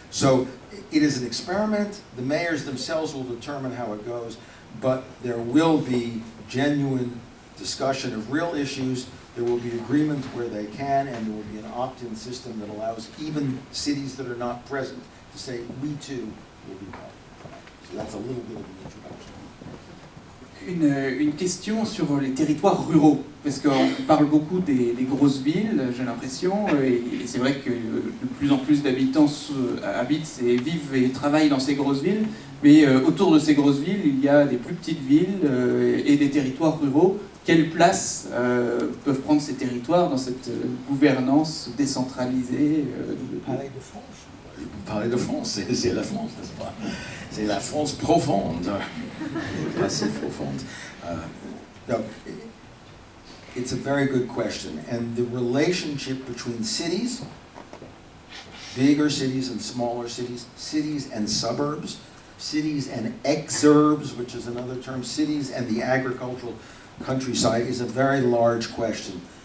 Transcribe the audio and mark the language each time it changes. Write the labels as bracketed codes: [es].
[en] So it is an experiment. The mayors themselves will determine how it goes, but there will be genuine discussion of real issues. There will be agreement where they can, and there will be an opt-in system that allows even cities that are not present to say, we too will be part. So that's a little bit of an introduction. [fr] Une question sur les territoires ruraux, parce qu'on parle beaucoup des grosses villes, j'ai l'impression, et c'est vrai que de plus en plus d'habitants habitent et vivent et travaillent dans ces grosses villes, mais autour de ces grosses villes, il y a des plus petites villes et des territoires ruraux. Quelle place peuvent prendre ces territoires dans cette gouvernance décentralisée Parler de France. Parler de France, c'est la France, n'est-ce pas? C'est la France profonde. Assez profonde. [en] No, it's a very good question. And the relationship between cities, bigger cities and smaller cities, cities and suburbs, cities and exurbs, which is another term, cities and the agricultural countryside is a very large question.